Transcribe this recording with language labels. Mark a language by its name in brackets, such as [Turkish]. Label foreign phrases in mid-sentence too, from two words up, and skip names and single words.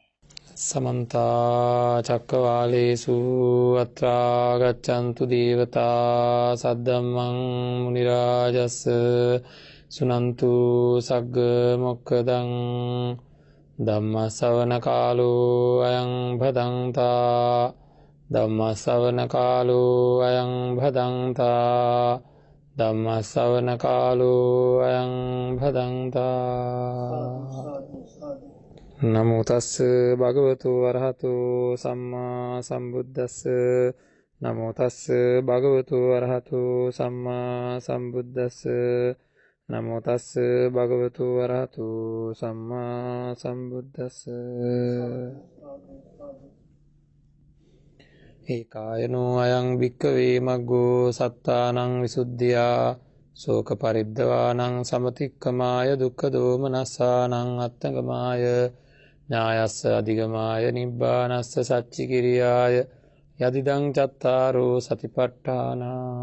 [Pali] සමන්ත චක්කවාලේසු අත්‍රා ගච්ඡන්තු දේවතා සද්දම්මං මුනි රාජස් සුනන්තු සග්ග මොක්ඛදං ධම්ම ශ්‍රවණ කාලෝ අයං භදංතා ධම්ම ශ්‍රවණ කාලෝ අයං භදංතා ධම්ම ශ්‍රවණ කාලෝ අයං භදංතා. නමෝ තස්ස භගවතු වරහතු සම්මා සම්බුද්දස්ස නමෝ තස්ස භගවතු වරහතු සම්මා සම්බුද්දස්ස නමෝ තස්ස භගවතු වරහතු සම්මා සම්බුද්දස්ස. ඒකායනෝ අයං භික්ඛවේ මග්ගෝ සත්තානං විසුද්ධියා ශෝක පරිද්දවානං සමතික්කමාය දුක්ඛ දෝමනස්සානං අත්තගමාය ඥායස්ස අධිගමාය නිබ්බානස්ස සච්චි කිරියාය යදිදං චත්තාරෝ සතිපට්ඨානා.